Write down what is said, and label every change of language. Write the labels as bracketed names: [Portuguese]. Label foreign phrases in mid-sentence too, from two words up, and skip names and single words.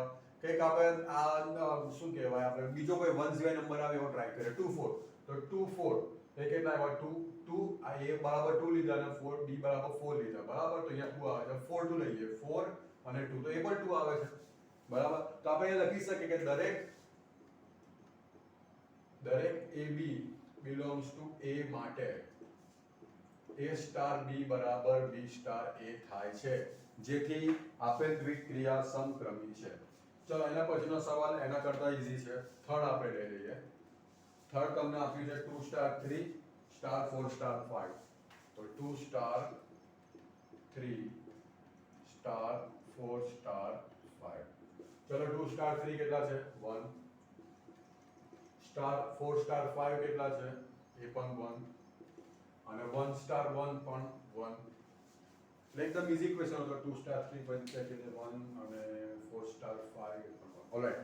[Gujarati] કંઈક આપણે આ શું કહેવાય આપણે બીજો કોઈ 1 સિવાય નંબર આવે એવો ટ્રાય કરીએ 2 4 તો 2 4 એ કેટલા આવ્યા 2 2 આ A બરાબર 2 લીધા અને 4 B બરાબર 4 લીધા. બરાબર. તો અહીંયા 2 આવે છે 4 2 લઈએ 4 અને 2 તો એ પણ 2 આવે છે. બરાબર. તો આપણે એ લખી શકીએ કે દરેક AB [English] belongs to [Gujarati] A માટે A star B બરાબર B star A થાય છે જેથી આપેલ દ્વિક્રિયા સમક્રમી છે. ચલો એના પછીનો સવાલ એના કરતા ઈઝી છે. થર્ડ આપણે લઈ લઈએ. થર્ડ તમને આપ્યું છે 2 star 3 star 4 star 5 તો 2 star 3 star 4 star 5. ચલો 2 star 3 કેટલા છે 1 star 4 star 5 કેટલા છે એ પણ 1 અને 1 star 1 પણ 1. એટલે એકદમ ઈઝી ક્વેશ્ચન હતો. 2 star 3 બની શકે છે 1 અને 4 star 5 એ પણ 1. ઓલરાઈટ.